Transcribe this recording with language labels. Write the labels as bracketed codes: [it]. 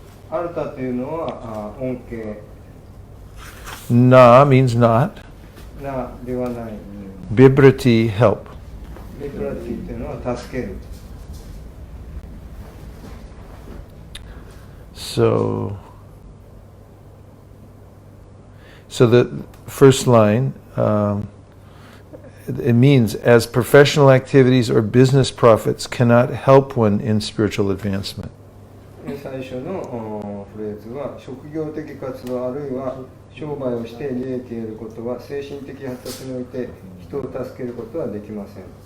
[ja] アルタというのは恩恵。 [en] Na means not. [ja] なではない。 [en] Bibrati, help. [ja] ビブラティというのは助ける。 [en] So the first line, it means as professional activities or business profits cannot help one in spiritual advancement. [ja] 最初のフレーズは職業的活動あるいは商売をして利益を得ることは精神的発達において人を助けることはできません。